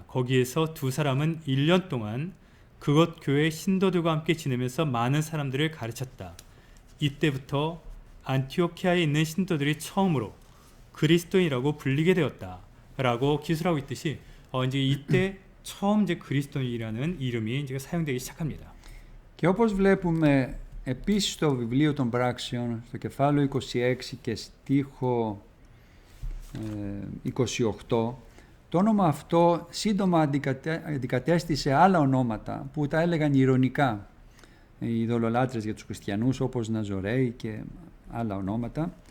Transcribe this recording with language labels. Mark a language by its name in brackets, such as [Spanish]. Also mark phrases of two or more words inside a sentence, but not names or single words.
[Korean] 거기에서 두 사람은 1년 동안 그곳 교회 신도들과 함께 지내면서 많은 사람들을 가르쳤다. 이때부터 안티오키아에 있는 신도들이 처음으로 그리스도인이라고 불리게 되었다라고 기술하고 있듯이 이제 이때 처음 이제 그리스도인이라는 이름이 이제 사용되기 시작합니다. [Greek] Και όπως βλέπουμε επίσης στο βιβλίο των Πράξεων, στο κεφάλαιο 26 και στίχο 28, το όνομα αυτό σύντομα αντικατέστησε άλλα ονόματα που τα έλεγαν ηρωνικά οι ειδωλολάτρες για τους χριστιανούς, όπως Ναζωραίοι και άλλα ονόματα.